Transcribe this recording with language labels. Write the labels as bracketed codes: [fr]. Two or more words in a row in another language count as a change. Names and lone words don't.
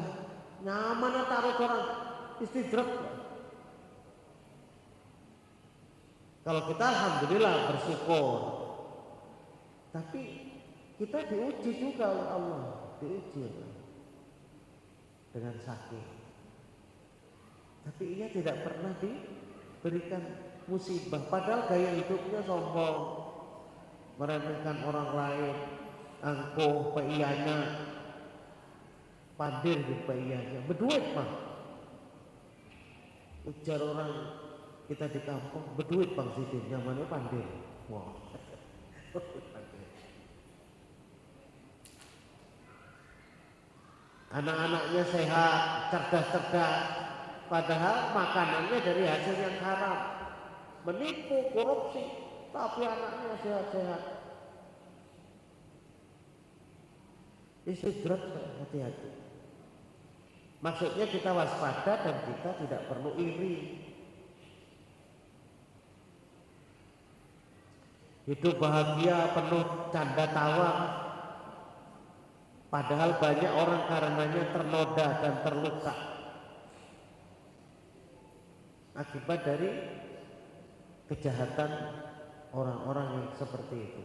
[id] Nyaman taruh orang istidrat. Kalau kita alhamdulillah bersyukur, tapi kita diuji juga oleh Allah, diuji dengan sakit. Tapi ia tidak pernah diberikan musibah. Padahal gaya hidupnya sombong, meremehkan orang lain, angkuh, peiyanya, [bjn] pandir di peiyanya, berduit Pak. Ujar orang kita di kampung, berduit Bang Sidin, yang mana pandir. Wah. [id] Anak-anaknya sehat, cerdas-cerdas, padahal makanannya dari hasil yang haram, menipu, korupsi, tapi anaknya sehat-sehat. Istidrat, hati-hati. Maksudnya kita waspada dan kita tidak perlu iri. Hidup bahagia penuh canda tawa, padahal banyak orang karenanya ternoda dan terluka akibat dari kejahatan orang-orang yang seperti itu.